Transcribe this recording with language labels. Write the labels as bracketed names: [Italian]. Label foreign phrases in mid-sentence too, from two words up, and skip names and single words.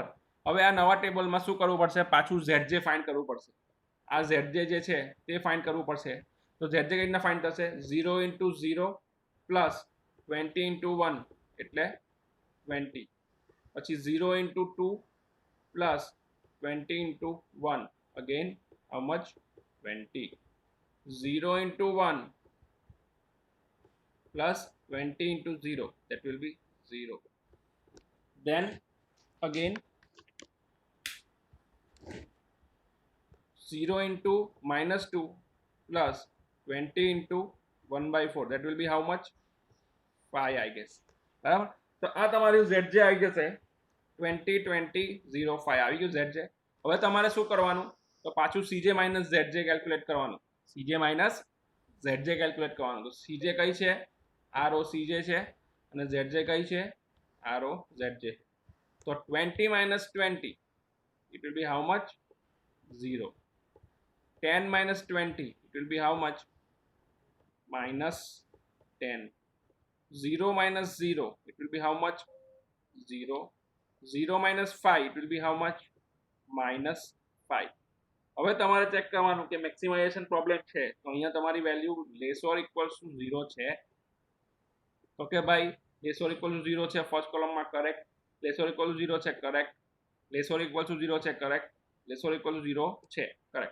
[Gujarati] હવે આ નવા ટેબલમાં શું કરવું પડશે, પાછું ZJ ફાઇન્ડ કરવું પડશે, આ ZJ જે છે તે ફાઇન્ડ કરવું પડશે. તો ZJ કઈ રીતના ફાઇન્ડ થશે, 0 ઇન્ટુ 0 પ્લસ 20 ઇન્ટુ 1 એટલે 20, પછી 0 ઇન્ટુ 2 પ્લસ 20 ઇન્ટુ 1 [English] again how much, [Gujarati] 20, [English] 0 into 1 plus 20 into 0, that will be 0. Then again 0 into minus 2 plus 20 into 1 by 4, that will be how much, 5 I guess, [Gujarati] બરાબર. તો આ તમારું ZJ આવી જશે 20 20 0 5 આવી ગયું ZJ. હવે તમારે શું કરવાનું, તો પાછું CJ માઇનસ ZJ કેલ્ક્યુલેટ કરવાનું, CJ માઇનસ ZJ કેલ્ક્યુલેટ કરવાનું. તો CJ કઈ છે, આ રો CJ છે, અને ZJ કઈ છે, આ રો ZJ. [English] તો 20 minus 20 it will be how much, 0. 10 minus 20 it will be how much, minus 10. 0 minus 0 it will be how much, 0. 0 minus 5 it will be how much, minus 5. [Gujarati] હવે તમારે ચેક કરવાનું કે [English] maximization problem [Gujarati] છે, તો અહીંયા તમારી વેલ્યુ [English] less or equals to [Gujarati] 0 છે, તો કે ભાઈ [English] less or equal to [Gujarati] 0 છે ફર્સ્ટ કોલમમાં, કરેક્ટ. [English] less or equal to [Gujarati] 0 છે, કરેક્ટ. [English] less or equal to [Gujarati] 0 છે, કરેક્ટ. [English] less or equal to [Gujarati] 0 છે, કરેક્ટ.